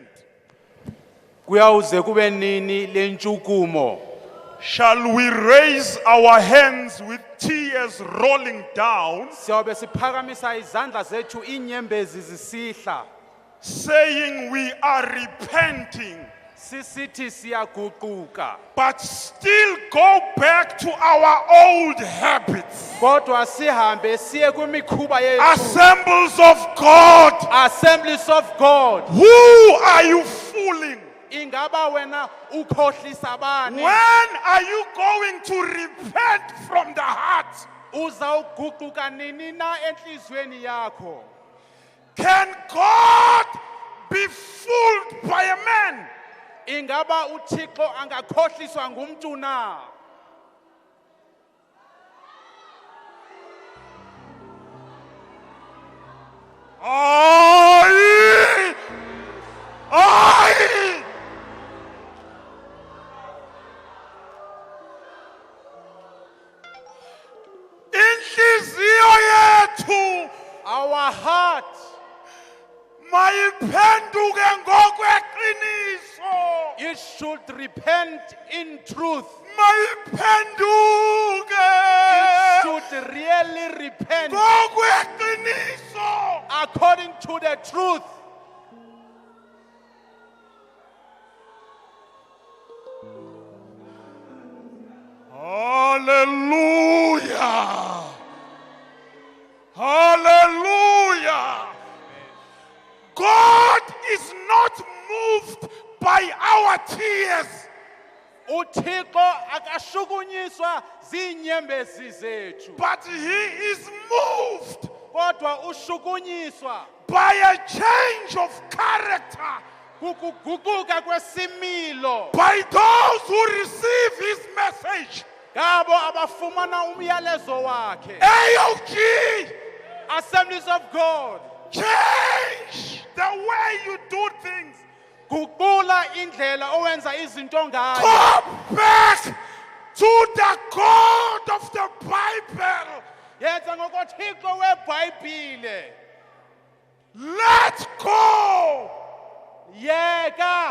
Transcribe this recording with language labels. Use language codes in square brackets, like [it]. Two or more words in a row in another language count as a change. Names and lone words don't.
[xh] Kuyawuze kube nini lentshukumo [en] shall we raise our hands with tears rolling down, [xh] siyabe siphakamisa izandla zethu inyembezi zisihla [en] saying we are repenting, [xh] sisithi siyaguquka [en] but still go back to our old habits? [xh] kodwa sihambe siye kwimikhuba yethu [en] Assemblies of God, Assemblies of God who are you fooling? [xh] ingaba wena ukhohlisa bani [en] When are you going to repent from the heart? [xh] uzawuguquka nini na enhlizweni yakho [en] Can God be fooled by a man? [xh] ingaba uThixo angakhohliswa ngumuntu na? Aye! Aye! Inhliziyo yethu [en] Our heart [xh] mayiphenduke ngokweqiniso. [en] it should repent in truth. [xh] Mayiphenduke [en] It should really repent [xh] ngokweqiniso. [en] according to the truth. Hallelujah. [xh] Hallelujah. [en] God is not moved by our tears. [xh] uThixo akashukunyiswa zinyembezi zethu, [en] But he is moved [xh] kodwa ushukunyiswa [en] by a change of character [xh] kukuguquka kwesimilo [en] by those who receive his message. [xh] ngabo abafumana umyalezo wakhe. [en] AOG, Assemblies of God, change the way you do things. [xh] guqula indlela owenza izinto ngayo. [en] Go back to the God of the Bible. [xh] Yenza ngokoThixo weBhayibhile. [en] Let go [xh] Yeka